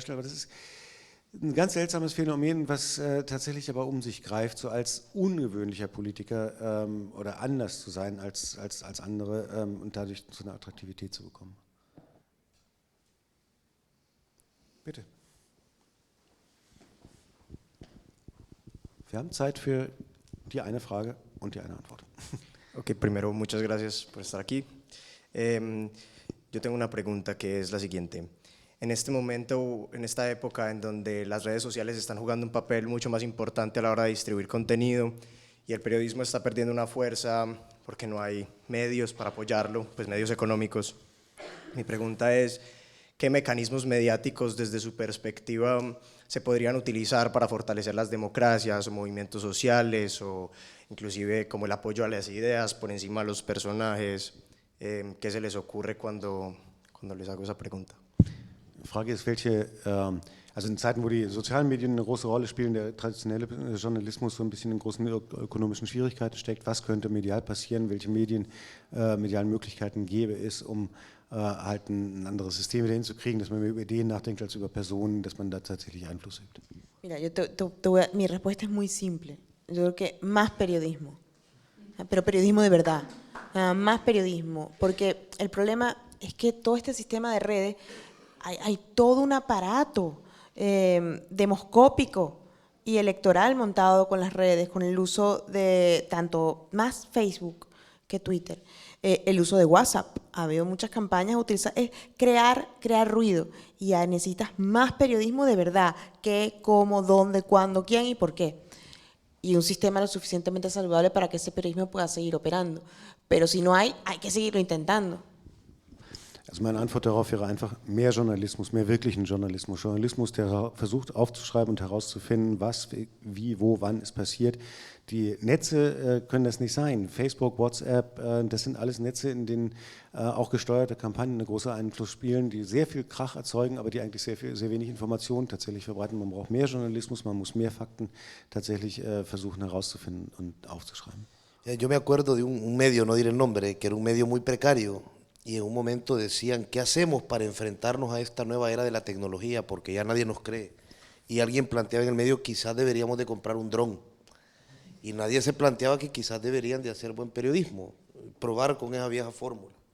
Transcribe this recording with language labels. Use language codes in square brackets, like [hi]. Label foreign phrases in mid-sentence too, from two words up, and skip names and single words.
[de] Aber das ist ein ganz seltsames Phänomen, was tatsächlich aber um sich greift, so als ungewöhnlicher Politiker oder anders zu sein als andere und dadurch so eine Attraktivität zu bekommen. Bitte. Wir haben Zeit für die eine Frage und die eine Antwort. [es] Ok, primero, muchas gracias por estar aquí. Yo tengo una pregunta que es la siguiente. En este momento, en esta época en donde las redes sociales están jugando un papel mucho más importante a la hora de distribuir contenido y el periodismo está perdiendo una fuerza porque no hay medios para apoyarlo, pues medios económicos, mi pregunta es, ¿qué mecanismos mediáticos desde su perspectiva se podrían utilizar para fortalecer las democracias o movimientos sociales o inclusive como el apoyo a las ideas por encima de los personajes? ¿Qué se les ocurre cuando les hago esa pregunta? [de] Die Frage ist, also in Zeiten, wo die sozialen Medien eine große Rolle spielen, der traditionelle Journalismus so ein bisschen in großen ökonomischen Schwierigkeiten steckt, was könnte medial passieren, welche medialen Möglichkeiten gäbe es, um halt ein anderes System wieder hinzukriegen, dass man mehr über Ideen nachdenkt als über Personen, dass man da tatsächlich Einfluss hebt? [es] Mira, mi respuesta es muy simple. Yo creo que más periodismo, pero periodismo de verdad, más periodismo, porque el problema es que todo este sistema de redes, hay todo un aparato demoscópico y electoral montado con las redes, con el uso de tanto más Facebook que Twitter, el uso de WhatsApp. Ha habido muchas campañas, es crear ruido, y ya necesitas más periodismo de verdad, qué, cómo, dónde, cuándo, quién y por qué. Y un sistema lo suficientemente saludable para que ese periodismo pueda seguir operando. Pero si no hay que seguirlo intentando. [de] Also meine Antwort darauf wäre einfach mehr Journalismus, mehr wirklichen Journalismus. Journalismus, der versucht aufzuschreiben und herauszufinden, was, wie, wo, wann ist passiert. Die Netze können das nicht sein. Facebook, WhatsApp, das sind alles Netze, in denen auch gesteuerte Kampagnen eine große Einfluss spielen, die sehr viel Krach erzeugen, aber die eigentlich sehr wenig Informationen tatsächlich verbreiten. Man braucht mehr Journalismus, man muss mehr Fakten tatsächlich versuchen herauszufinden und aufzuschreiben. [es] Yo me acuerdo de un medio, no diré el nombre, que era un medio muy precario. Y en un momento decían, ¿qué hacemos para enfrentarnos a esta nueva era de la tecnología? Porque ya nadie nos cree. Y alguien planteaba en el medio, quizás deberíamos de comprar un dron. Y nadie se planteaba que quizás deberían de hacer buen periodismo, probar con esa vieja fórmula.